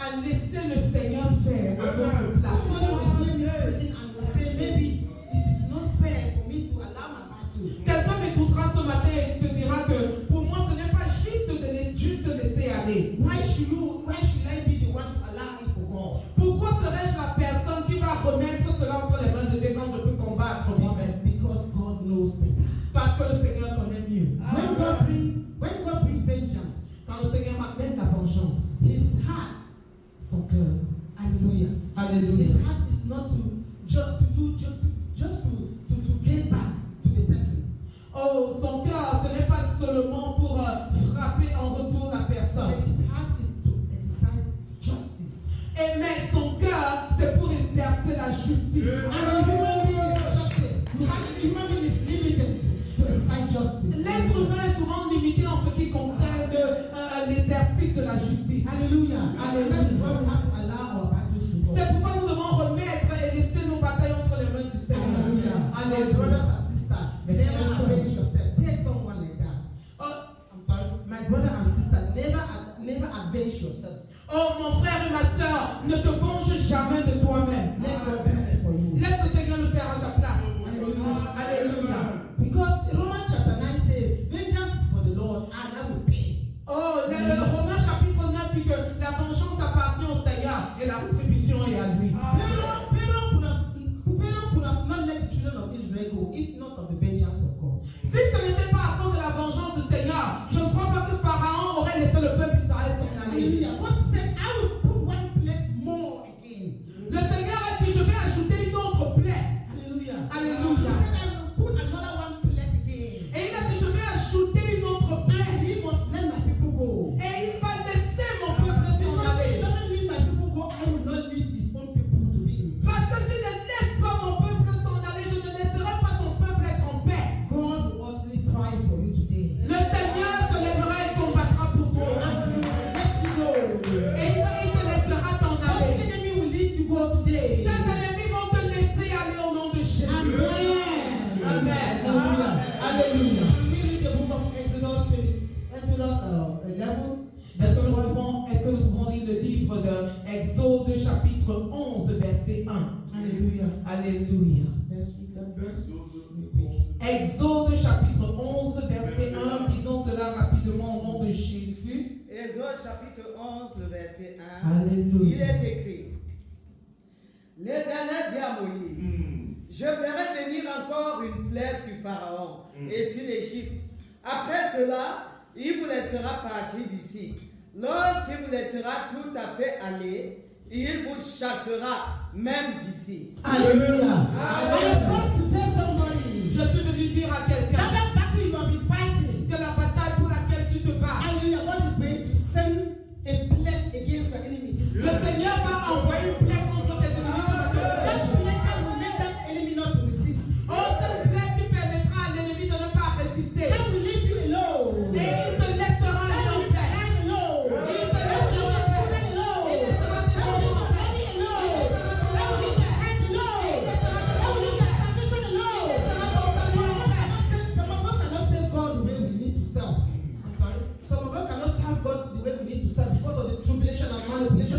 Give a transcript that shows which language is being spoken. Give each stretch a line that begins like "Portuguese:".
English: Somebody will hear me speaking and will say, maybe it is not fair for me to allow my battle.
French: Quelqu'un m'écoutera ce matin et se dira que pour moi ce n'est pas juste de laisser aller.
English: Why should I be the one to allow it for God?
French: Pourquoi serais-je la personne qui va remettre cela entre les mains de Dieu quand je peux combattre moi-même?
English: Because God knows better.
French: Parce que le Seigneur connaît mieux.
English: When God bring vengeance,
French: Quand le Seigneur m'amène la vengeance,
English: His heart,
French: son cœur,
English: hallelujah.
French: alléluia.
English: His heart is not to get back to the person.
French: Oh, son cœur, ce n'est pas seulement pour frapper en retour la personne.
English: But his heart is to exercise justice.
French: Et mais son cœur, c'est pour exercer la justice.
English: And a human being is justice. A human being is limited to exercise justice.
French: L'être humain est souvent limité en ce qui concerne l'exercice de la justice.
English: Hallelujah.
French: Hallelujah.
English: That is why we have to allow our battles to go.
French: C'est pourquoi nous devons remettre et laisser nos batailles entre les mains du Seigneur.
English: Hallelujah. My
French: Alléluia.
English: brothers and sisters, never avenge yourself. There's someone like that. Oh, I'm sorry. My brother and sister, never avenge yourself.
French: oh, mon frère et ma soeur, ne te venge jamais de toi-même.
English: Let God do it for you.
French: Laisse le Seigneur le faire à ta place.
English: Hallelujah.
French: Alléluia.
English: Because Romans chapter 9 says, vengeance is for the Lord, and I will pay.
French: Oh, le Romains chapitre 9 dit que la vengeance appartient au Seigneur et la rétribution est à lui.
English: Pharaoh could have not let the children of Israel go if not of the vengeance of God.
French: Si ce n'était pas à cause de la vengeance du Seigneur, je ne crois pas que Pharaon aurait laissé le peuple d'Israël s'en aller.
English: Hallelujah. God said, I will put one plague more again.
French: Le Seigneur a dit, je vais ajouter une autre plaie.
English: Hallelujah.
French: Alléluia.
English: He said, I will put another one plague again.
French: Et il a dit, je vais ajouter une autre plaie.
English: And he must let my people go.
French: Et il va laisser mon peuple s'en
English: Because if he
French: aller.
English: doesn't let my people go, I will not leave his own people to be in.
French: Parce que s'il ne laisse pas mon peuple s'en aller, je ne laisserai pas son peuple être en paix.
English: God will ultimately fight for you today.
French: Le Seigneur se lèvera et combattra pour toi.
English: And he will let you go.
French: Et il te laissera t'en
English: Those
French: aller.
English: enemy will lead you go today.
French: Tes ennemis vont te laisser aller au nom de Jésus. Amen. Amen.
English: Hallelujah.
French: Alléluia.
English: I'm reading the book of Exodus 11.
French: Est-ce que nous pouvons lire le livre de Exode chapitre 11 verset 1.
English: Hallelujah.
French: Alléluia.
English: Let's read that verse real quick.
French: Exode chapitre 11 verset 1. Lisons cela rapidement au nom de Jésus. Exode chapitre 11, le verset 1. Il Alléluia. est écrit: L'Éternel dit à Moïse, je ferai venir encore une plaie sur Pharaon et sur l'Égypte. Après cela, il vous laissera partir d'ici. Lorsqu'il vous laissera tout à fait aller, il vous chassera même d'ici.
English: Hallelujah. Amen. I have come to tell somebody
French: Je suis venu dire à quelqu'un
English: that battle you have been fighting.
French: que la bataille pour laquelle tu te bats,
English: Hallelujah. God is going to send a plague against your enemy.
French: le Seigneur va envoyer une plaie contre tes ennemis ce matin.
English: That plague that will make that enemy not to resist.
French: Oh, cette plaie qui permettra à l'ennemi de ne pas résister.
English: That will leave you alone.
French: Et il te laissera aller en paix. Il te laissera en paix. Il laissera tes enfants en paix. Il laissera ton argent en paix. Il laissera ton argent en paix. Il laissera ton salut en paix.
English: Some of us cannot serve God the way we need to serve. I'm sorry. Some of us cannot serve God the way we need to serve because of the tribulation and manipulation.